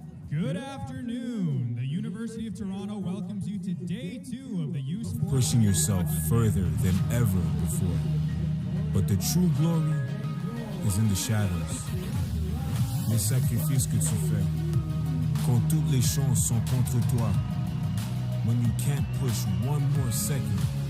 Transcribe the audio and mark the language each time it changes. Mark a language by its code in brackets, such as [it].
[en] Good afternoon. The University of Toronto welcomes you to day 2 of the U Sports. Pushing yourself further than ever before. But the true glory is in the shadows. [fr] Les sacrifices que tu fais. Quand toutes les chances sont contre toi. [en] When you can't push one more second.